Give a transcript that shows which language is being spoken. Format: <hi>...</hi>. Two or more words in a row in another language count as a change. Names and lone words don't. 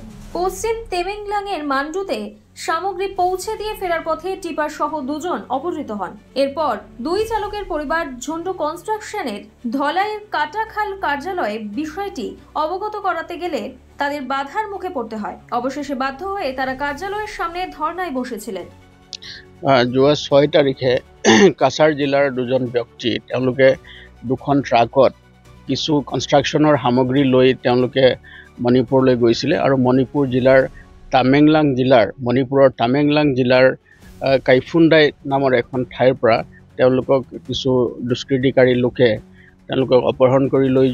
<bn>পশ্চিম তেমেংলাংয়ের মান্ডুতে সামগ্রী পৌঁছে দিয়ে ফেরার পথে টিপার সহ দুজন অপহৃত হন। এরপর দুই চালকের পরিবার ঝন্ডু কনস্ট্রাকশনের ধলাইয়ের কাটাখাল কার্যালয়ে বিষয়টি অবগত করাতে গেলে তাদের বাধার মুখে পড়তে হয়। অবশেষে বাধ্য হয়ে তারা কার্যালয়ের সামনে ধর্নায় বসেছিলেন।</bn> <as>যোৱা 6 তাৰিখে কাছাৰ জিলাৰ দুজন ব্যক্তি তেওঁলোকে দুখন ট্ৰাকত কিছু কনষ্ট্ৰাকশ্যনৰ সামগ্ৰী লৈ তেওঁলোকে মণিপুৰলৈ গৈছিলে আৰু মণিপুৰ জিলাৰ মণিপুৰৰ তামেংলাং জিলাৰ কাইফুন্দাই নামৰ এখন ঠাইৰ পৰা তেওঁলোকক কিছু দুষ্কৃতিকাৰী লোকে তেওঁলোকক অপহৰণ কৰি</as>